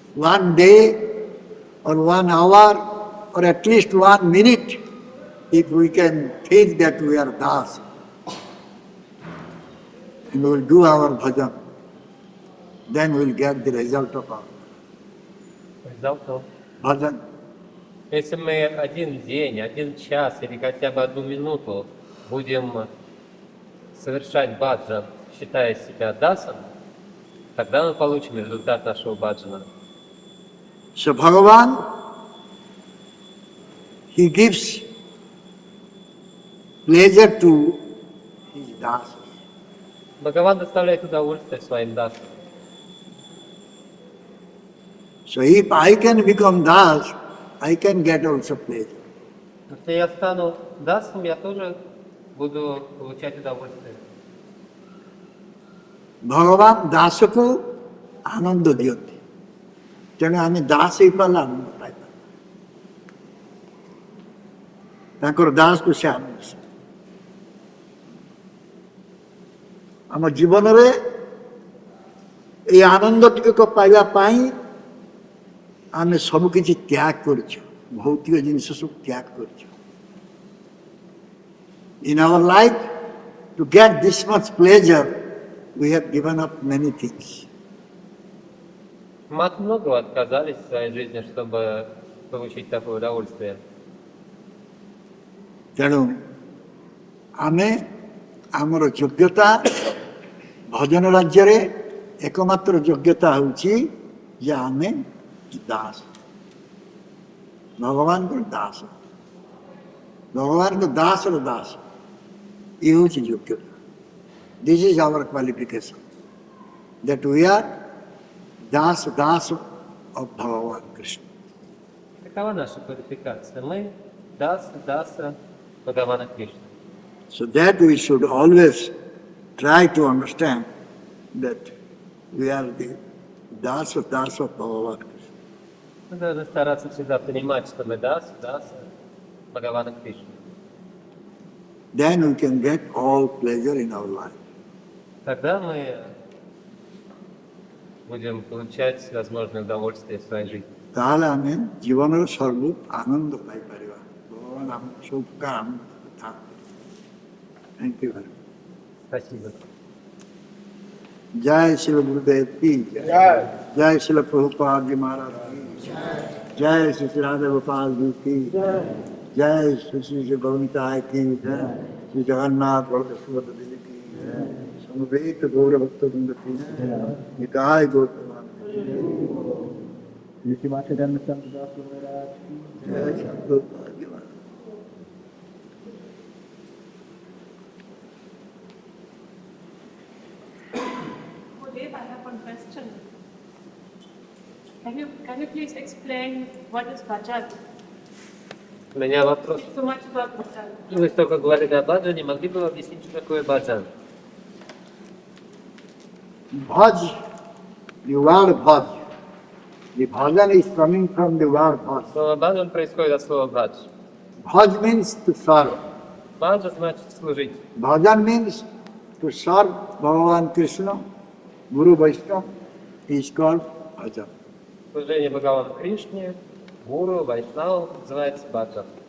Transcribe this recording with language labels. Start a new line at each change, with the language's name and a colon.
English: one day or 1 hour or at least 1 minute, if we can think that we are das, and we will do our bhajan, then we will get the result of our bhajan.
Russian: Если мы один день, 1 час или хотя бы 1 минуту будем совершать баджан, считая себя дасом, тогда мы получим результат нашего баджана.
English: So Bhagavan, he gives pleasure to his das.
Russian: Бхагаван доставляет удовольствие своим дасам.
English: So if I can become das, I can get also pleasure.
Russian: Если я стану дасом, я тоже буду получать удовольствие.
Odia: ভগবান দাসକୁ ଆନନ୍ଦ ଦିଅନ୍ତି ତେଣୁ ଆମେ ଦାସ ହେଇପାରିଲେ ଆନନ୍ଦ ପାଇପାରିବା ତାଙ୍କର ଦାସକୁ ସେ ଆନନ୍ଦ ଆମ ଜୀବନରେ এই ଆନନ୍ଦ ଟିକକ ପାଇବା ପାଇଁ ଆମେ ସବୁ କିଛି ତ୍ୟାଗ କରିଛୁ ଭୌତିକ ଜିନିଷ ସବୁ ତ୍ୟାଗ କରିଛୁ
English: in our life to get this much pleasure we have given up many things.
Russian: Мы от многого отказались в своей жизни, чтобы получить такое удовольствие.
Odia: ତେଣୁ ଆମେ ଆମର ଯୋଗ୍ୟତା ଭଜନ ରାଜ୍ୟରେ ଏକମାତ୍ର ଯୋଗ୍ୟତା ହେଉଛି ଯେ ଆମେ ଦାସ, ଭଗବାନଙ୍କର ଦାସ, ଭଗବାନଙ୍କ ଦାସର ଦାସ, ଇଏ ହେଉଛି ଯୋଗ୍ୟତା।
English: This is our qualification, that we are das of Bhagavan Krishna.
Russian: Такова наша квалификация. Мы даса Бхагавана Кришны.
English: So that we should always try to understand that we are the das of Bhagavan Krishna.
Russian: Мы должны стараться всегда понимать, что мы даса Бхагавана Кришны.
English: Then we can get all pleasure in our life.
Russian: Тогда мы будем получать всевозможные удовольствия в своей жизни.
Odia: ତାହେଲେ ଆମେ ଜୀବନର ସର୍ବ ଆନନ୍ଦ ପାଇପାରିବା। ଭଗବାନ ଆମ ସବୁ ପ୍ରକାର ଆନନ୍ଦ ଥାନ୍ତି।
English: Thank you very much.
Russian: Спасибо.
Hindi: जय श्री गुरुदेव की जय श्री प्रभुपाद जी महाराज की जय श्री राधा गोपाल जी की जय श्री भवनिताय की श्री जगन्नाथ बलदेव सुभद्रा जी की समवेत गौर भक्त वृंद की निताय गौर Chaitanya Chandra Prabhu जय श्री प्रभुपाद जी महाराज।
English: Gurudev, I have one question. Can you please explain what is bhajan?
Russian: У меня вопрос.
English: So much about bhajan.
Russian: Вы столько говорили о баджане, могли бы вы объяснить, что такое баджан?
English: Bhaj, the word bhaj. The bhajan is coming from the word bhaj.
Russian: Слово баджан происходит от слова бадж.
English: Bhaj means to serve.
Russian: Баджа значит служить.
English: Bhajan means to serve Bhagavan Krishna, Guru Vaishnava is called bhajan.
Russian: Служение Бхагавану Кришне, Гуру, Вайшнаву называется баджан.